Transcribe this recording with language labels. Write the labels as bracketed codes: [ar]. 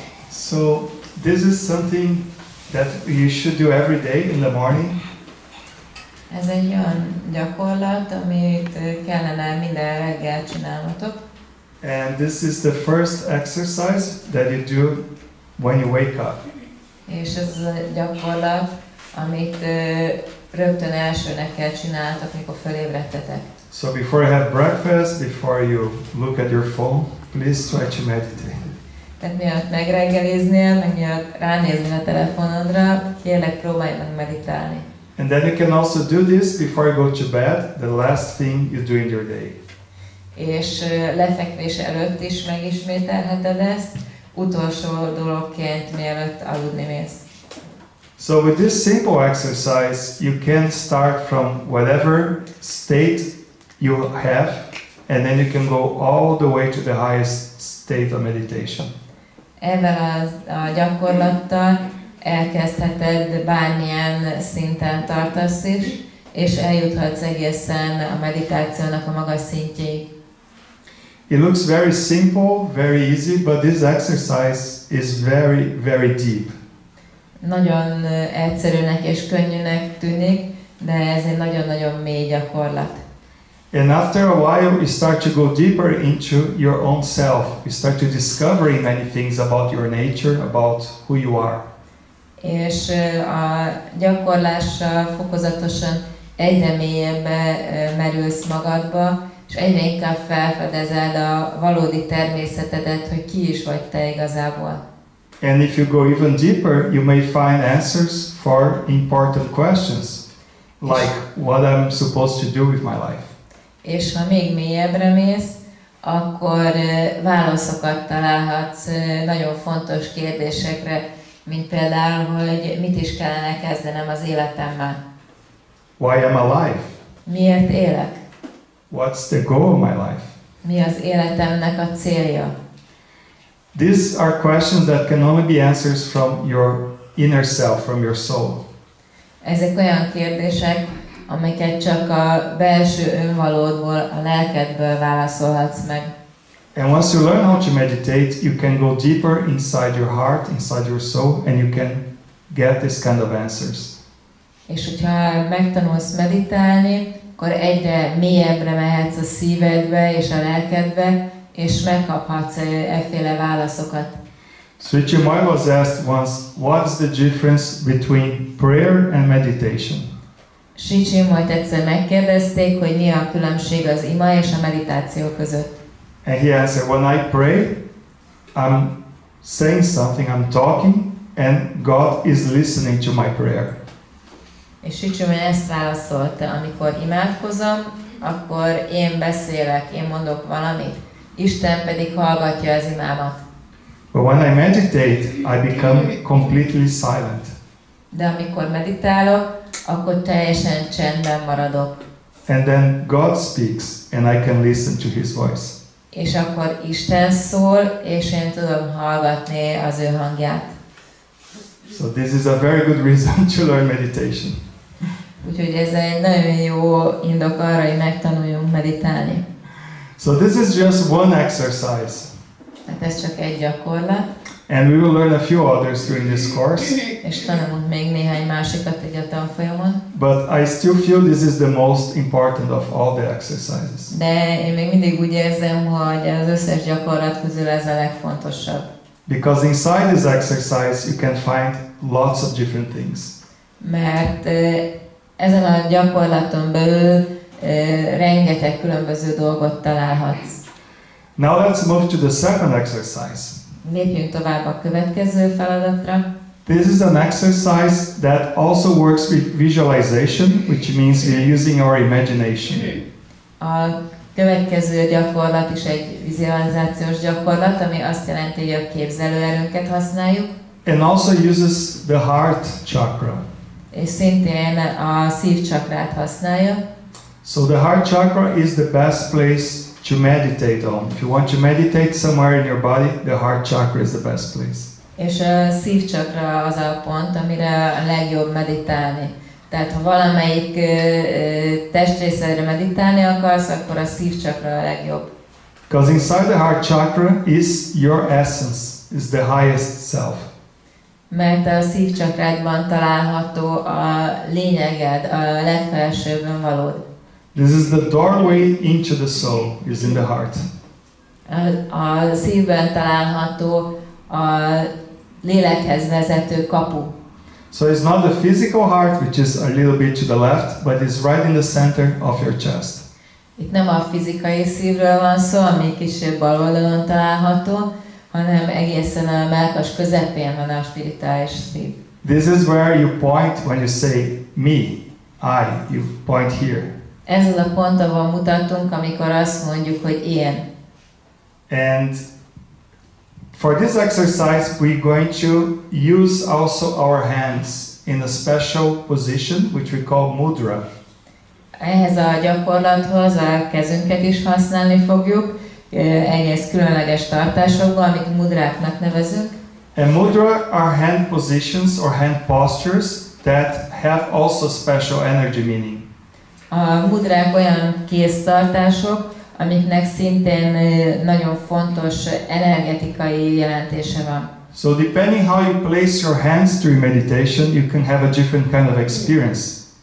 [en] So this is something that you should do every day in the morning. [hu] Ez egy olyan gyakorlat, amit kellene minden reggel csinálnotok. [en] And this is the first exercise that you do when you wake up. [hu] És ez a gyakorlat, amit rögtön elsőnek kell csinálnotok, mikor fölébredtetek. [en] So before you have breakfast, before you look at your phone, please try to meditate. [hu] Tehát mielőtt megreggeliznél, meg mielőtt ránéznél a telefonodra, kérlek próbálj meg meditálni. [en] And then you can also do this before you go to bed, the last thing you do in your day. [hu] És lefekvés előtt is megismételheted ezt, utolsó dologként, mielőtt aludni mész. [en] So with this simple exercise, you can start from whatever state you have, and then you can go all the way to the highest state of meditation. [hu] Ezzel a gyakorlattal elkezdheted bármilyen szinten tartasz is, és eljuthatsz egészen a meditációnak a magas szintjéig. [en] It looks very simple, very easy, but this exercise is very, very deep. [hu] Nagyon egyszerűnek és könnyűnek tűnik, de ez egy nagyon-nagyon mély gyakorlat. [en] And after a while, you start to go deeper into your own self. You start to discover many things about your nature, about who you are. [hu] És a gyakorlással fokozatosan egyre mélyebbre merülsz magadba, és egyre inkább felfedezed a valódi természetedet, hogy ki is vagy te igazából. [en] And if you go even deeper, you may find answers for important questions, like what I'm supposed to do with my life. [hu] És ha még mélyebbre mész, akkor válaszokat találhatsz nagyon fontos kérdésekre, mint például, hogy mit is kellene kezdenem az életemmel. [en] Why am I alive? [hu] Miért élek? [en] What's the goal of my life? [hu] Mi az életemnek a célja? [en] These are questions that can only be answers from your inner self, from your soul. [hu] Ezek olyan kérdések, amiket csak a belső önvalódból, a lelkedből válaszolhatsz meg. [en] And once you learn how to meditate, you can go deeper inside your heart, inside your soul, and you can get this kind of answers. [hu] És hogyha megtanulsz meditálni, akkor egyre mélyebbre mehetsz a szívedbe és a lelkedbe, és megkaphatsz efféle válaszokat. [en] Sri Chinmoy was asked once, what's the difference between prayer and meditation? [hu] Sri Chinmoyt egyszer megkérdezték, hogy mi a különbség az ima és a meditáció között. [en] And he answered, when I pray, I'm saying something, I'm talking, and God is listening to my prayer. [hu] És Sri Chinmoy ezt válaszolta, amikor imádkozom, akkor én beszélek, én mondok valamit, Isten pedig hallgatja az imámat. [en] But when I meditate, I become completely silent. [hu] De amikor meditálok, akkor teljesen csendben maradok. [en] And then God speaks, and I can listen to his voice. [hu] És akkor Isten szól, és én tudom hallgatni az ő hangját. [en] So this is a very good reason to learn meditation. [hu] Úgyhogy ez egy nagyon jó indok arra, hogy megtanuljunk meditálni. [en] So this is just one exercise. [hu] Tehát ez csak egy gyakorlat. [en] And we will learn a few others during this course. [hu] És tanulunk még néhány másikat egy a tanfolyamon. [en] But I still feel this is the most important of all the exercises. [hu] De én még mindig úgy érzem, hogy az összes gyakorlat közül ez a legfontosabb. [en] Because inside this exercise you can find lots of different things. [hu] Mert ezen a gyakorlaton belül rengeteg különböző dolgot találhatsz. [en] Now let's move to the second exercise. [hu] Lépjünk tovább a következő feladatra. [en] This is an exercise that also works with visualization, which means we are using our imagination. [hu] A következő gyakorlat is egy vizualizációs gyakorlat, ami azt jelenti, hogy a képzelőerőnket használjuk. [en] And also uses the heart chakra. [hu] És szintén a szívcsakrát használja. [en] So the heart chakra is the best place to meditate on. If you want to meditate somewhere in your body, the heart chakra is the best place. [hu] És a szívcsakra az a pont, amire a legjobb meditálni. Tehát ha valamelyik testrészedre meditálni akarsz, akkor a szívcsakra a legjobb. [en] Because inside the heart chakra is your essence, is the highest self. [hu] Mert a szívcsakrádban található a lényeged, a legfelsőbben valód. [en] This is the doorway into the soul, is in the heart. [hu] A szívben található a lélekhez vezető kapu. [en] So it's not the physical heart, which is a little bit to the left, but it's right in the center of your chest. [hu] Itt nem a fizikai szívről van szó, ami kicsit bal oldalon található, hanem egészen a mellkas közepén van a spirituális szív. [en] This is where you point when you say me, I, you point here. [hu] Ez az a pont, ahol mutatunk, amikor azt mondjuk, hogy én. [en] And for this exercise, we're going to use also our hands in a special position, which we call mudra. [hu] Ehhez a gyakorlathoz a kezünket is használni fogjuk, egész különleges tartásokban, amit mudráknak nevezünk. [en] And mudra are hand positions or hand postures that have also special energy meaning. [hu] A mudrák olyan kéztartások, amiknek szintén nagyon fontos energetikai jelentése van. [en] So depending how you place your hands during meditation, you can have a different kind of experience.